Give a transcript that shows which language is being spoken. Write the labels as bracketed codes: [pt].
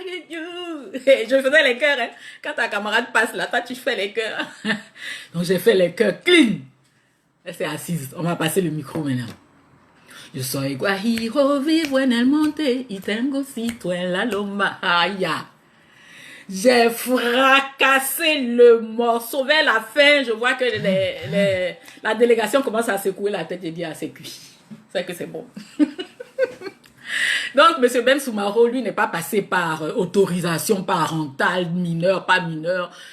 [fr] Je faisais les chœurs. Hein. Quand ta camarade passe là, toi, tu fais les chœurs. Donc, j'ai fait les chœurs clean. Elle s'est assise. On va passer le micro maintenant. [es] Yo soy guajiro, vivo en el monte, y tengo sitio en la loma. Aïe. [fr] J'ai fracassé le morceau. Vers la fin, je vois que la délégation commence à secouer la tête et dire, ah, c'est cuit. C'est que c'est bon. Donc, M. Ben Soumaro, lui, n'est pas passé par autorisation parentale, mineur, pas mineur.